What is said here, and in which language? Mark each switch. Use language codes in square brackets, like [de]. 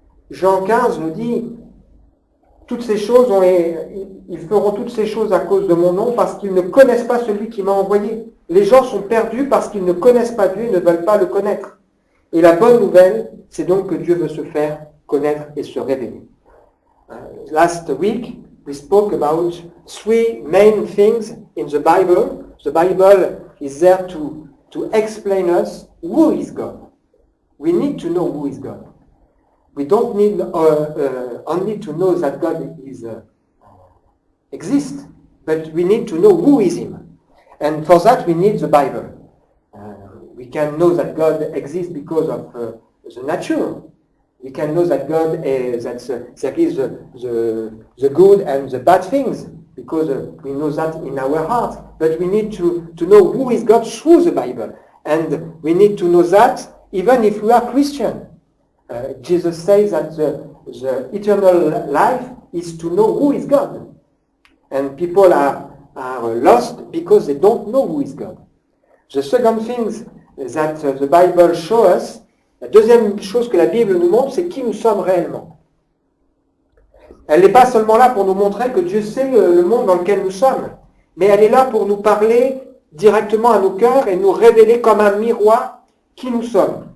[fr] Jean 15 nous dit toutes ces choses, ils feront toutes ces choses à cause de mon nom parce qu'ils ne connaissent pas celui qui m'a envoyé. Les gens sont perdus parce qu'ils ne connaissent pas Dieu et ne veulent pas le connaître. Et la bonne nouvelle, c'est donc que Dieu veut se faire connaître et se révéler. [en] Last week, we spoke about three main things in the Bible. The Bible is there to explain us who is God. We need to know who is God. We don't need only to know that God exists, but we need to know who is Him. And for that, we need the Bible. We can know that God exists because of the nature. We can know that God is, there is the good and the bad things, because we know that in our heart. But we need to know who is God through the Bible. And we need to know that even if we are Christian. Jesus says that the eternal life is to know who is God. And people are lost because they don't know who is God. The second thing that the Bible shows us, [fr] la deuxième chose que la Bible nous montre, c'est qui nous sommes réellement. Elle n'est pas seulement là pour nous montrer que Dieu sait le monde dans lequel nous sommes, mais elle est là pour nous parler directement à nos cœurs et nous révéler comme un miroir qui nous sommes.